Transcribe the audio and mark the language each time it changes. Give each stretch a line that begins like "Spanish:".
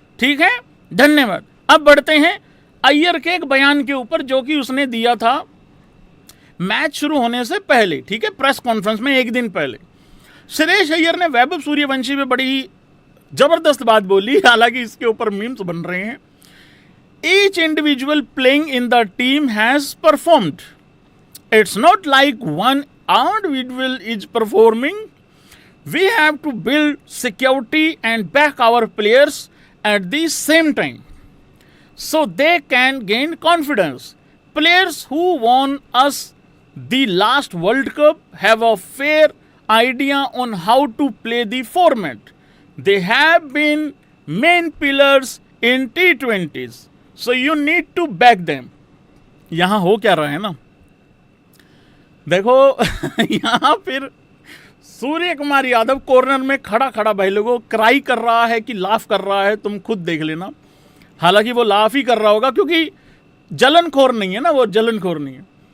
Hindi: ठीक है, धन्यवाद। अब बढ़ते हैं अय्यर के एक बयान के ऊपर जो कि उसने दिया था मैच शुरू होने से पहले। ठीक है, प्रेस कॉन्फ्रेंस में एक दिन पहले श्रेयस अय्यर ने वैभव सूर्यवंशी पे बड़ी जबरदस्त बात बोली, हालांकि इसके ऊपर मीम्स बन रहे हैं।
English: Each individual playing in the team has performed, it's not like one individual is performing. We have to build security and back our players at the same time so they can gain confidence. Players who won us the last World Cup have a fair idea on how to play the format. They have been main pillars in T20s, so you need to back them.
Hindi: यहाँ हो क्या रहा है ना, देखो यहाँ फिर Surya Kumar Yadav corner में खड़ा खड़ा भाई लोगों क्राई कर रहा है कि लाफ कर रहा है, तुम खुद देख लेना। हालांकि वो लाफ ही कर रहा होगा क्योंकि जलनखोर नहीं है ना, वो जलनखोर नहीं है।